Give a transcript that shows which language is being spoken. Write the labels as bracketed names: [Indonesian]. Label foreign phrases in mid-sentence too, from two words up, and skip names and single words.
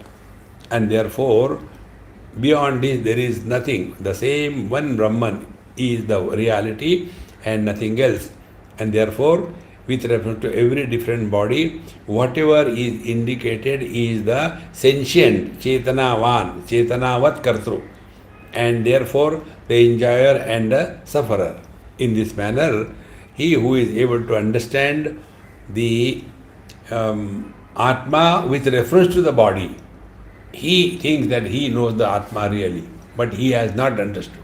[English] And therefore, beyond this, there is nothing. The same one Brahman is the reality and nothing else. And therefore, with reference to every different body, whatever is indicated is the sentient, [Sanskrit] चेतनवान्, चेतनवत् कर्तृ. [English] And therefore, the enjoyer and the sufferer. In this manner, he who is able to understand the Atma with reference to the body, he thinks that he knows the Atma really, but he has not understood.